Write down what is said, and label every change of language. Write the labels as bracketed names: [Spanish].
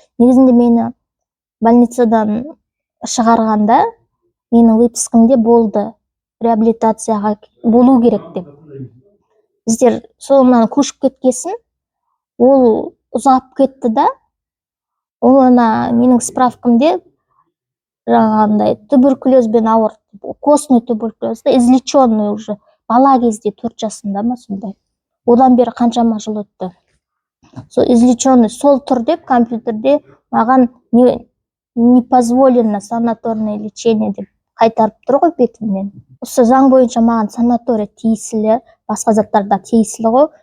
[Kazakh] Негізінде мені больницадан шығарғанда менің выпискамде болды. Реабилитацияға болу керек деп. Біздер соңынан көшіп кеткесін, ол ұзап кетті да, олына менің справкамде жаңағындай туберкулезбен ауырды. [Russian] Костный туберкулез, излеченный уже. [Kazakh] Бала кезде 4 жасында ма сондай. Одан бері қаншама жыл өтті. Сол излеченный сол тұр деп компьютерде маған [Russian] не позволено санаторное лечение [Kazakh] деп қайтарып тұр ғой бетімнен. Осы заң бойынша маған санаторий тиесілі, басқа заттарда тиесілі ғой.